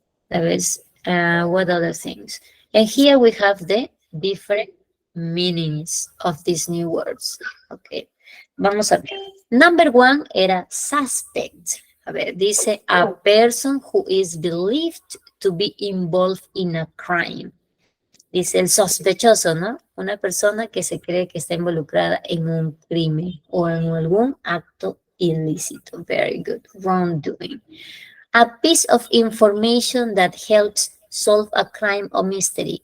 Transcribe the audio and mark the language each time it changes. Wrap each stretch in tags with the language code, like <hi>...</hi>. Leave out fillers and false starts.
<en>That is, what other things? And here we have the different meanings of these new words. Okay.</en> <es>Vamos a ver.</es> <en>Number one era suspect.</en> <es>A ver, dice</es> <en>a person who is believed to be involved in a crime.</en> <es>Dice el sospechoso, ¿no? Una persona que se cree que está involucrada en un crimen o en algún acto ilícito.</es> <en>Very good. Wrongdoing. A piece of information that helps solve a crime or mystery.</en>